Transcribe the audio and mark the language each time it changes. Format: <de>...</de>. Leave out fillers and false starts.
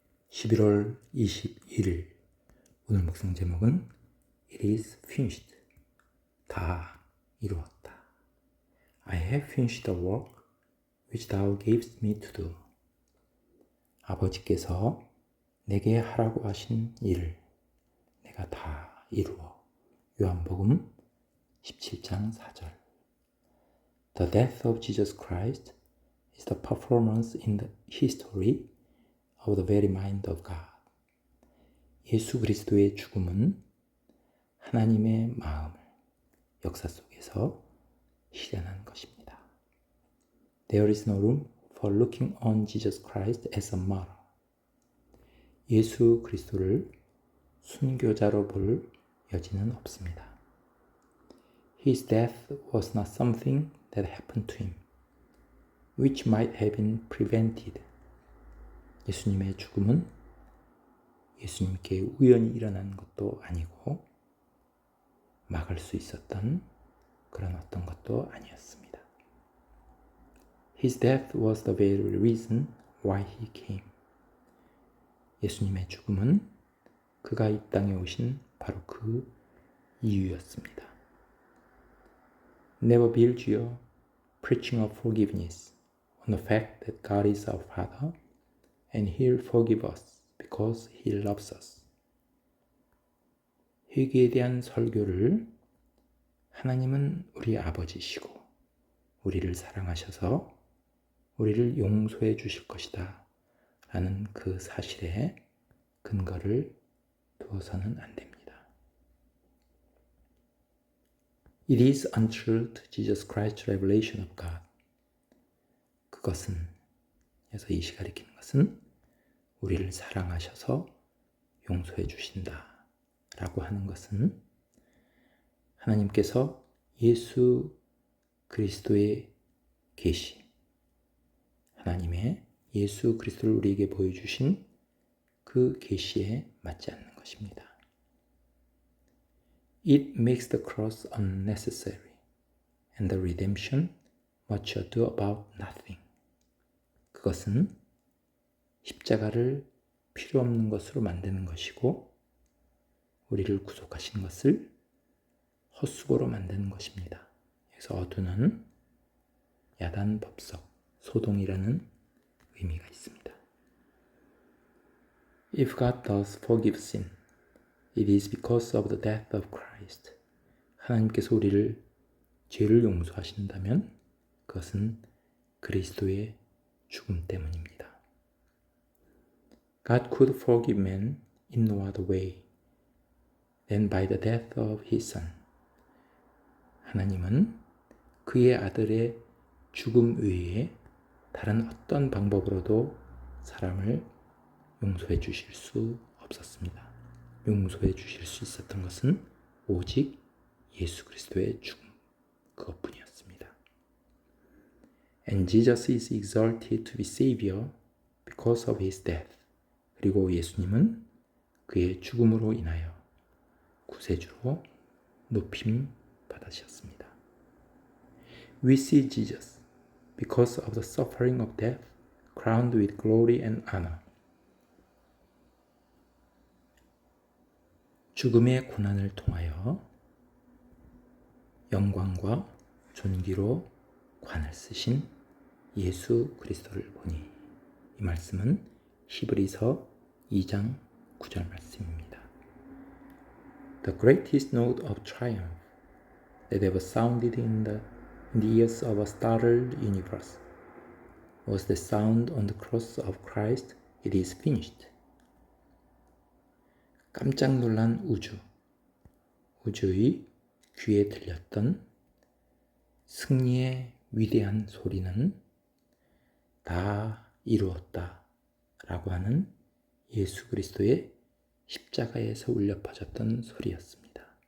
<ko>11월 21일 오늘 묵상 제목은</ko> <en>It is finished.</en> <ko>다 이루었다.</ko> <en>I have finished the work which thou gavest me to do.</en> <ko>아버지께서 내게 하라고 하신 일을 내가 다 이루어. 요한복음 17장 4절.</ko> <en>The death of Jesus Christ is the performance in the history of the very mind of God.</en> <ko>예수 그리스도의 죽음은 하나님의 마음을 역사 속에서 실현한 것입니다.</ko> <en>There is no room for looking on Jesus Christ as a martyr.</en> <ko>예수 그리스도를 순교자로 볼 여지는 없습니다.</ko> <en>His death was not something that happened to him, which might have been prevented.</en> <ko>예수님의 죽음은 예수님께 우연히 일어난 것도 아니고 막을 수 있었던 그런 어떤 것도 아니었습니다.</ko> <en>His death was the very reason why he came.</en> <ko>예수님의 죽음은 그가 이 땅에 오신 바로 그 이유였습니다.</ko> <en>Never build your preaching of forgiveness on the fact that God is our Father and He'll forgive us because He loves us.</en> <ko>회개에 대한 설교를 하나님은 우리 아버지시고 우리를 사랑하셔서 우리를 용서해 주실 것이다 라는 그 사실에 근거를 두어서는 안 됩니다.</ko> <en>It is untrue to Jesus Christ's revelation of God.</en> <ko>그것은, 그래서 이 시가 가리키는 것은 우리를 사랑하셔서 용서해 주신다 라고 하는 것은 하나님께서 예수 그리스도의 계시, 하나님의 예수 그리스도를 우리에게 보여주신 그 계시에 맞지 않는 것입니다.</ko> <en>It makes the cross unnecessary and the redemption much ado about nothing.</en> <ko>그것은 십자가를 필요 없는 것으로 만드는 것이고 우리를 구속하신 것을 헛수고로 만드는 것입니다. 그래서 어두는 야단 법석, 소동이라는 의미가 있습니다.</ko> <en>If God does forgive sin, it is because of the death of Christ.</en> <ko>하나님께서 우리를 죄를 용서하신다면 그것은 그리스도의 죽음 때문입니다.</ko> <en>God could forgive man in no other way than by the death of his son.</en> <ko>하나님은 그의 아들의 죽음 외에 다른 어떤 방법으로도 사람을 용서해 주실 수 없었습니다. 용서해 주실 수 있었던 것은 오직 예수 그리스도의 죽음, 그것뿐이었습니다.</ko> <en>And Jesus is exalted to be Savior because of his death.</en> <ko>그리고 예수님은 그의 죽음으로 인하여 구세주로 높임 받으셨습니다.</ko> <en>We see Jesus because of the suffering of death, crowned with glory and honor.</en> <ko>죽음의 고난을 통하여 영광과 존귀로 관을 쓰신 예수 그리스도를 보니, 이 말씀은 히브리서 2장 9절 말씀입니다.</ko> <en>The greatest note of triumph that ever sounded in the ears of a startled universe was the sound on the cross of Christ, it is finished.</en> <ko>깜짝 놀란 우주의 귀에 들렸던 승리의 위대한 소리는 다 이루었다 라고 하는 예수 그리스도의 십자가에서 울려 퍼졌던 소리였습니다.</ko>